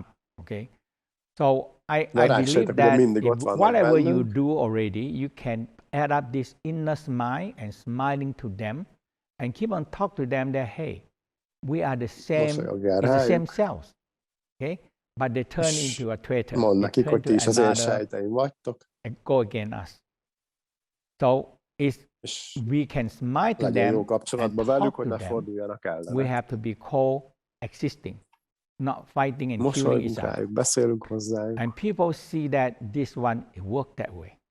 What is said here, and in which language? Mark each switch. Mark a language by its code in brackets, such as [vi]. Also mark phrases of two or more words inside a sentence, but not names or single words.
[en] Okay, so I believe that whatever you do already, you can add up this inner smile and smiling to them, and keep on talk to them that hey, we are the same, it's the same cells. Okay, but they turn into a traitor. [hu] Mondd nekik, hogy ti is az én sejteim vagytok. [en] And go against us. So we can smile to them [hu] jó kapcsolatban velük, hogy ne forduljanak ellenük. [en] We have to be coexisting, not fighting and killing each other. [hu] Rájuk, beszélünk hozzájuk. [en] And people see that this one works that way.